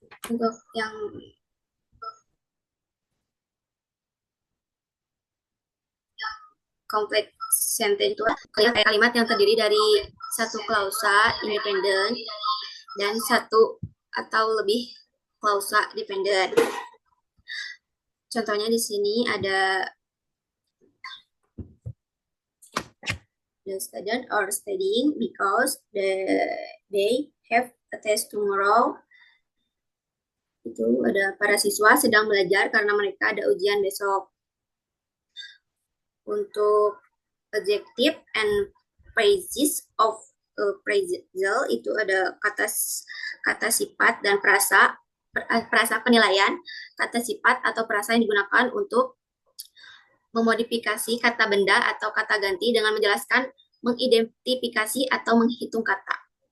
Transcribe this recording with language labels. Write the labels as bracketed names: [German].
[Indonesian] Untuk yang complex sentence itu kayak kalimat yang terdiri dari satu klausa independen dan satu atau lebih klausa dependen. Contohnya di sini ada [English] the student are studying because they have a test tomorrow. [Indonesian] Itu ada para siswa sedang belajar karena mereka ada ujian besok. Untuk adjective and phrases of appraisal itu ada kata sifat dan frasa penilaian, kata sifat atau frasa yang digunakan untuk memodifikasi kata benda atau kata ganti dengan menjelaskan, mengidentifikasi atau menghitung kata.